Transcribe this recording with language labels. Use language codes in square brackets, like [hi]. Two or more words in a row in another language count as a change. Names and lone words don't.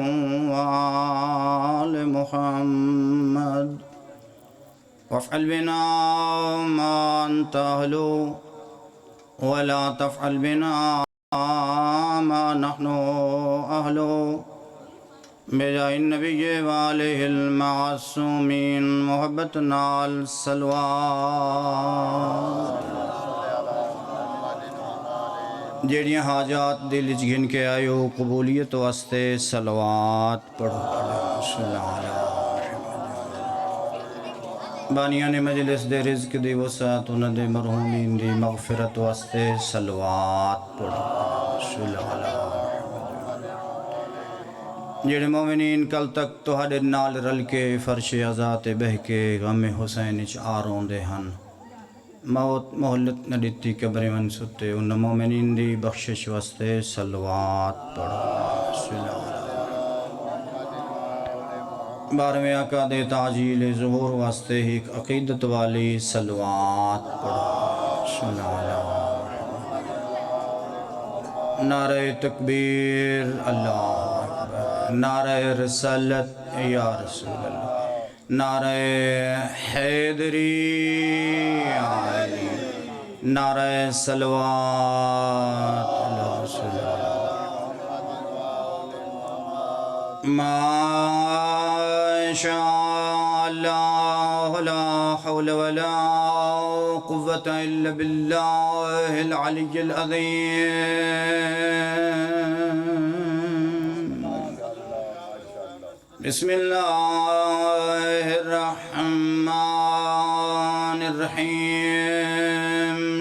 [ar] وآل محمد وافعل بنا ما أنت أهله ولا تفعل بنا ما نحن أهله بجاه النبي وآله المعصومين محبتنا [skr] الصلوات جیڑیاں حاجات دل وچ گھن کے آئیو قبولیت واسطے صلوات پڑھو بانیان مجلس دے رزق دی وسعت انہاں دے مرحومین دی مغفرت واسطے صلوات پڑھو جیڑے مومنین کل تک تہاڈے نال رل کے فرش عزا تے بہ کے غم حسین وچ آرون دے ہن موت مہلت نہ دیتی قبر من ستے ان مومنین دی بخشش واسطے صلوات پڑھو بارہویں آقا دے تعجیل ظہور واسطے ایک عقیدت والی صلوات پڑھو [ur] نعرہ تکبیر [ar] اللہ اکبر [ur] نعرہ رسالت [ar] یا رسول اللہ [ur] نعرہ حیدری علی نعرہ صلوات اللہ رسول اللہ [ar] ما شاء اللہ لا حول ولا قوة الا باللہ العلی العظیم بسم اللہ الرحمن الرحیم